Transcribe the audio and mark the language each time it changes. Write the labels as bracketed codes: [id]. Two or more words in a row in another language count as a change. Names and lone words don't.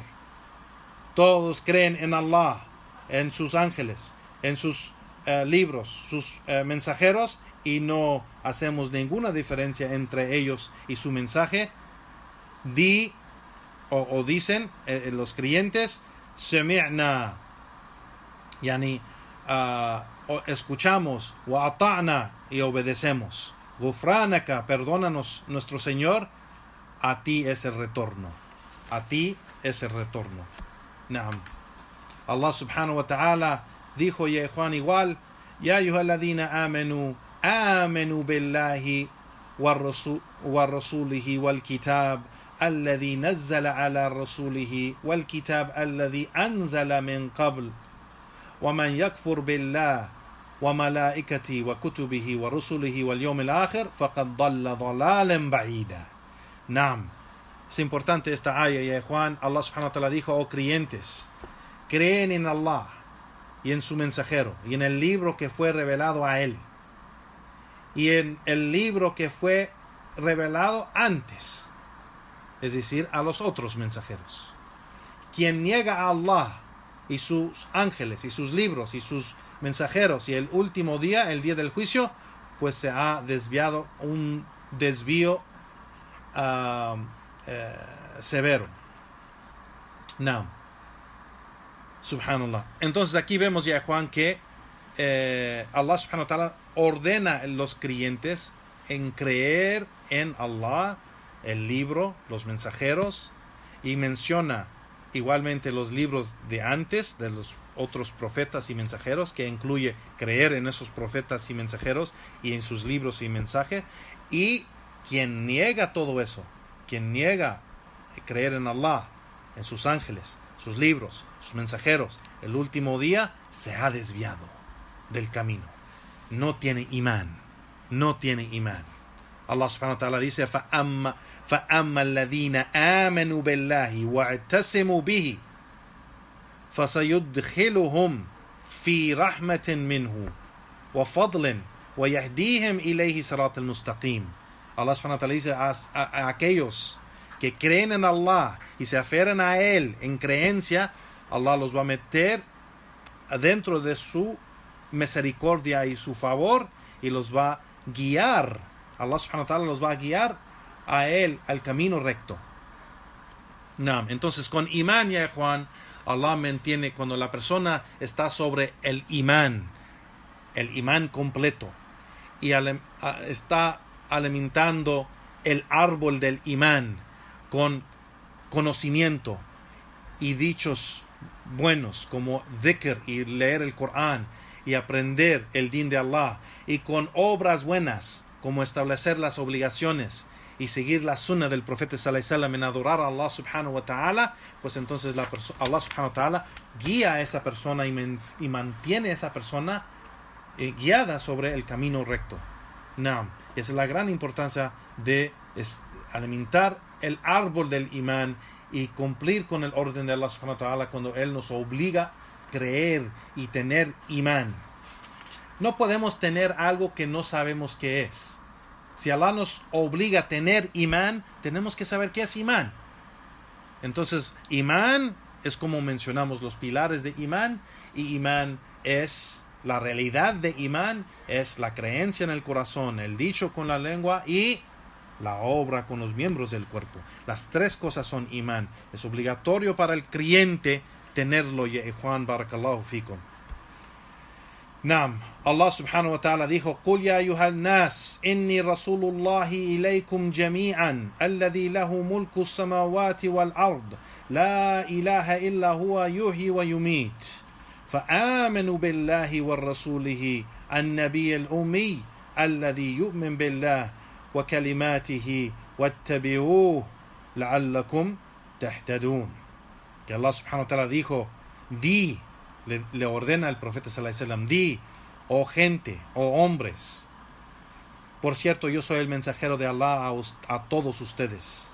[es] Todos creen en Allah, en sus ángeles, en sus libros, sus mensajeros, y no hacemos ninguna diferencia entre ellos y su mensaje. Dicen los creyentes, [ar] سمعنا يعني [es] escuchamos, [ar] وأطعنا, [es] y obedecemos, ghufranaka, perdónanos nuestro Señor, a ti es el retorno, a ti es el retorno. Naam. Allah [ar] سبحانه وتعالى [es] dijo, ya Juan, igual, [ar] يا أيها الذين آمنوا بالله ورسوله والكتاب الذي نزل على رسوله والكتاب الذي أنزل من قبل ومن يكفر بالله وملائكته وكتبه ورسله واليوم الآخر فقد ضل ضلالا بعيدا. Naam. [es] Es importante esta aya, ya Juan. Allah [ar] سبحانه وتعالى [es] dijo, oh creyentes, creen en Allah y en su mensajero y en el libro que fue revelado a él y en el libro que fue revelado antes, es decir, a los otros mensajeros. Quien niega a Allah y sus ángeles y sus libros y sus mensajeros y el último día, el día del juicio, pues se ha desviado, un desvío severo. No. Subhanallah. Entonces aquí vemos, ya Juan, que Allah [ar] سبحانه وتعالى [es] ordena a los creyentes en creer en Allah, el libro, los mensajeros, y menciona igualmente los libros de antes, de los otros profetas y mensajeros, que incluye creer en esos profetas y mensajeros y en sus libros y mensajes. Y quien niega todo eso, quien niega creer en Allah, en sus ángeles, sus libros, sus mensajeros, el último día, se ha desviado del camino. No tiene imán. No tiene imán. [ar] Allah سبحانه وتعالى dice, فَأَمَّا الَّذِينَ آمَنُوا بِاللَّهِ وَاعْتَصِمُوا بِهِ فَسَيُدْخِلُهُمْ فِي رَحْمَةٍ مِّنْهُ وَفَضْلٍ وَيَهْدِيهِمْ إِلَيْهِ صِرَاطً الْمُسْتَقِيمِ. [es] Allah [ar] سبحانه وتعالى [es] dice a aquellos que creen en Allah y se aferran a Él en creencia, Allah los va a meter dentro de su misericordia y su favor, y los va a guiar. Allah [ar] سبحانه وتعالى [es] los va a guiar a él al camino recto. Entonces con imán, ya Juan, Allah mantiene cuando la persona está sobre el imán completo, y está alimentando el árbol del imán con conocimiento y dichos buenos como dhikr y leer el Corán y aprender el din de Allah, y con obras buenas como establecer las obligaciones y seguir la sunna del profeta [ar] صلى الله عليه وسلم [es] en adorar a Allah [ar] سبحانه وتعالى, [es] pues entonces Allah [ar] سبحانه وتعالى [es] guía a esa persona y mantiene a esa persona guiada sobre el camino recto. Esa es la gran importancia de alimentar el árbol del imán y cumplir con el orden de Allah [ar] سبحانه وتعالى [es] cuando Él nos obliga a creer y tener imán. No podemos tener algo que no sabemos qué es. Si Allah nos obliga a tener imán, tenemos que saber qué es imán. Entonces, imán es como mencionamos los pilares de imán, y imán es la realidad de imán, es la creencia en el corazón, el dicho con la lengua y la obra con los miembros del cuerpo. Las tres cosas son imán. Es obligatorio para el creyente tenerlo, ya Juan, [ar] بارك الله فيكم. Allah سبحانه وتعالى dijo: قل يا أيها الناس إني رسول الله إليكم جميعا الذي له ملك السماوات والأرض لا إله إلا هو يحيي ويميت. فآمنوا بالله ورسوله النبي الأمي الذي يؤمن بالله وكلماته واتبعوه لعلكم تهتدون. [es] Que Allah [ar] سبحانه وتعالى [es] dijo, le ordena al profeta [ar] صلى الله عليه وسلم, [es] di, oh gente, oh hombres, por cierto, yo soy el mensajero de Allah a todos ustedes.